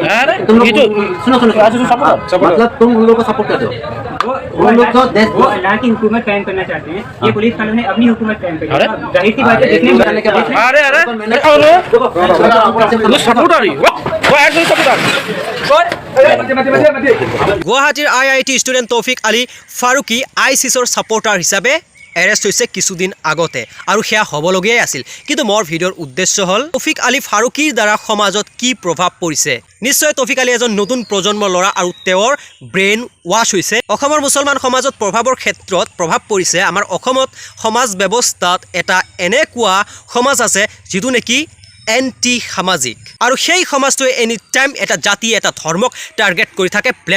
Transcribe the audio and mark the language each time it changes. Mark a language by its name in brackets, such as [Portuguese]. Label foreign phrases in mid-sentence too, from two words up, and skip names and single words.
[Hindi] तुम लोग सुनो मतलब तुम उन लोगों को सपोर्ट करते हो वो लोग तो देश वो अल्लाह की हुकूमत कायम करना चाहते हैं ये पुलिस वालों ने अपनी हुकूमत कायम करी है जाहिर सी बात है देखने में अरे अरे सपोर्ट आ रही वो एक्चुअली सपोर्ट आ रही [Assamese] গুৱাহাটীৰ IIT ষ্টুডেণ্ট তৌফিক আলী ফাৰুকী আইচিছৰ ছাপৰ্টাৰ হিচাপে এৰেষ্ট হৈছে কিছুদিন আগতে আৰু সেয়া হ'বলগীয়াই আছিল কিন্তু মোৰ ভিডিঅ'ৰ উদ্দেশ্য হ'ল তৌফিক আলী ফাৰুকীৰ দ্বাৰা সমাজত কি প্ৰভাৱ পৰিছে নিশ্চয় তৌফিক আলী এজন নতুন প্ৰজন্মৰ ল'ৰা আৰু তেওঁৰ [English] brain wash [Assamese] হৈছে অসমৰ মুছলমান সমাজত প্ৰভাৱৰ ক্ষেত্ৰত প্ৰভাৱ পৰিছে আমাৰ অসমত সমাজ ব্যৱস্থাত এটা এনেকুৱা সমাজ আছে যিটো নেকি এণ্টি সামাজিক আৰু সেই সমাজটোৱে [English] any time [Assamese] এটা জাতি এটা ধৰ্মক টাৰ্গেট কৰি থাকে ব্লেম